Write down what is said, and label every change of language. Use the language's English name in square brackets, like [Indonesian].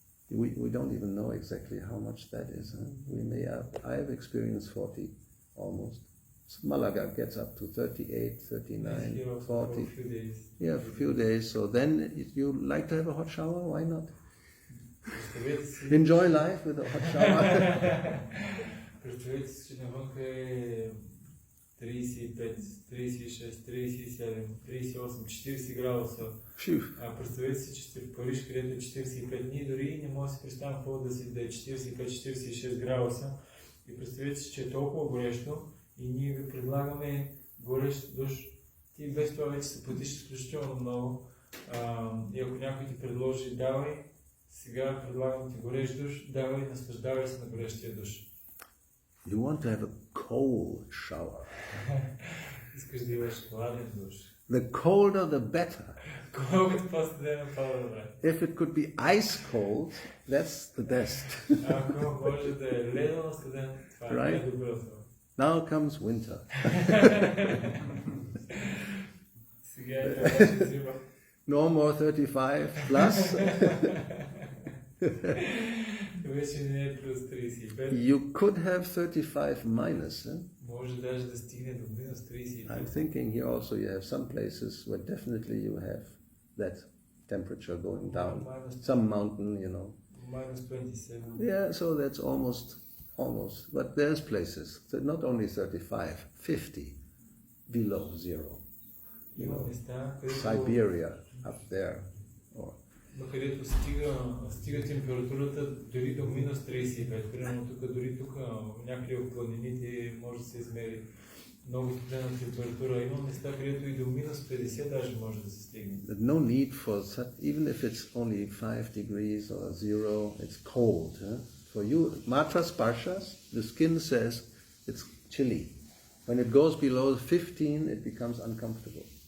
[English] We don't even know exactly how much that is. We may have, I have experienced 40 almost. Malaga gets up to 38, 39, 40. Yeah, a few days. So then you like to have a hot shower? Why not? Enjoy life with a hot shower. [Bulgarian] Представете си, че навънка е 35, 36, 37, 38, 40 градуса. Представете си, че сте в Париж, където е 45 дни, дори не може да си представим какво да е 45-46 градуса. И представете си, че е толкова горещо и ние ви предлагаме горещ душ. Ти без това вече се потиш изключително много. И ако някой ти предложи, давай, сега предлагам ти горещ душ, давай, наслаждавай се на горещия душ. [English] You want to have a cold shower. [Bulgarian] Искаш да имаш хладен душ. [English] The colder the better. [Bulgarian] Колкото по-студено, по-добре. [English] If it could be ice cold, that's the best. [Bulgarian] Ако може да е ледено студен, това е най-доброто. [English] Now comes winter. [Bulgarian] Сега е вече зима. [English] No more 35 plus. [Bulgarian] Вече не е плюс 35. [English] You could have 35 minus. [Bulgarian] Може даже да стигне до минус 35. [English] I'm thinking here also you have some places where definitely you have that temperature going down. Some mountain, you know. Minus 27. Yeah, so that's almost. But there's places, so not only 35, 50 below zero. You know, Siberia up there. [Bulgarian] Но където стига температурата дори до минус 35. Примерно дори тук някъде в планините може да се измери много студена температура. Има места, където и до минус 50 даже може да се стигне. [English] No need for such, even if it's only 5 degrees or 0, it's cold. For you, matra sparshas, the skin says it's chilly. When it goes below 15, it becomes uncomfortable.